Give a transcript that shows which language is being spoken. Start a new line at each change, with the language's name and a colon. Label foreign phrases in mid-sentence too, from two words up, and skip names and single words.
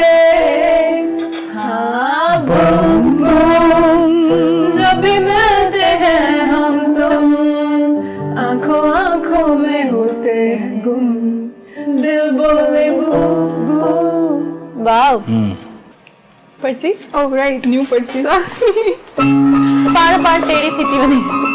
Hindi: हाँ बूम बूम जब भी मिलते हैं हम तुम आंखों आंखों में होते हैं गुम दिल बोले बूम बूम
English: वाओ पर्ची oh right
Hindi: न्यू पर्ची
Sindhi: पाण पाण टेढ़ी थी थी वञे